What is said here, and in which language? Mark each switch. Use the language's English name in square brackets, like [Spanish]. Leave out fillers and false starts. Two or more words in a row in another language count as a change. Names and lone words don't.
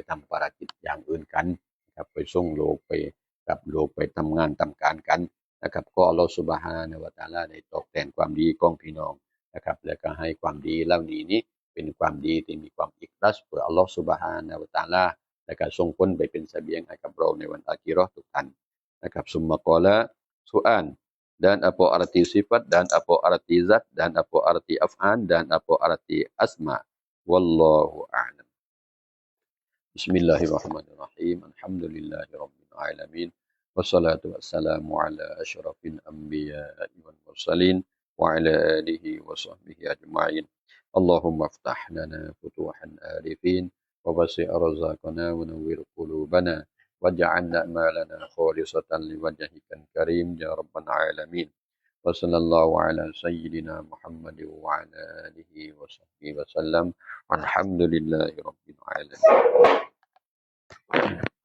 [Thai] ทำภารกิจอย่างอื่นกันนะครับไปส่งลูกไปกับลูกไปทำงานทำการกันนะครับก็อัลเลาะห์ [Arabic] سبحانه وتعالى [Thai] ได้ตอบแทนความดีของพี่น้องนะครับแล้วก็ให้ความดีเหล่านี้เป็นความดีที่มีความอิคลาสเพื่ออัลเลาะห์ [Arabic] سبحانه وتعالى [Thai] และก็ส่งผลไปเป็นเสบียงให้กับเราในวันอาคิเราะห์ทุกท่านนะครับ [Arabic] ثم قال سؤال [Malay] dan apa arti sifat dan apa arti zat dan apa arti af'al dan apa arti asma [Arabic] والله أعلم بسم الله الرحمن الرحيم الحمد لله رب العالمين والصلاة والسلام على أشرف الأنبياء والمرسلين و على آله وصحبه أجمعين اللهم افتح لنا فتوح العارفين ووسع رزقنا ونور قلوبنا واجعلنا أعمالنا خالصة لوجهك الكريم يا رب العالمين وصلى الله على سيدنا محمد وعلى آله وصحبه وسلم والحمد لله رب العالمين